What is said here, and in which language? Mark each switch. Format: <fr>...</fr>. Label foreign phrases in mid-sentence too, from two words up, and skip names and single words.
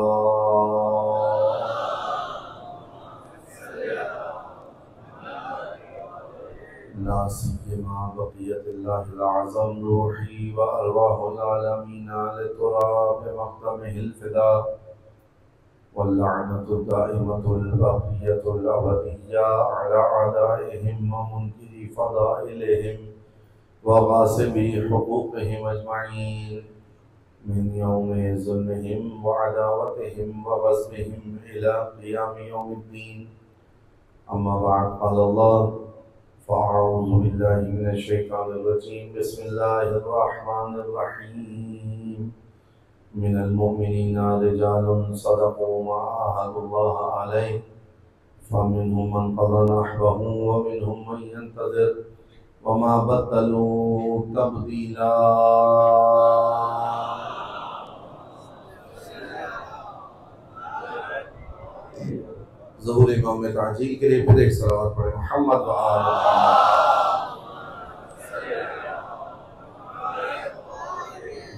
<ar>لا سيما بقية الله الأعظم روحي وأرواح العالمين لتراب مقدمه الفداء واللعنة الدائمة الباقية الأبدية على أعدائهم ومنكري فضائلهم وغاصبي حقوقهم أجمعين من يوم ظلمهم وعداوتهم وغضبهم إلى قيام يوم الدين. أما بعد قال الله فأعوذ بالله من الشيطان الرجيم. بسم الله الرحمن الرحيم. من المؤمنين رجال صدقوا ما عاهدوا الله عليه فمنهم من قضى نحبه ومنهم من ينتظر وما بدلوا تبديلا.</ar> <ur>ظہور امام میں تعجیل کے لیے پھر ایک صلوات پڑھے محمد و آل محمد.</ur>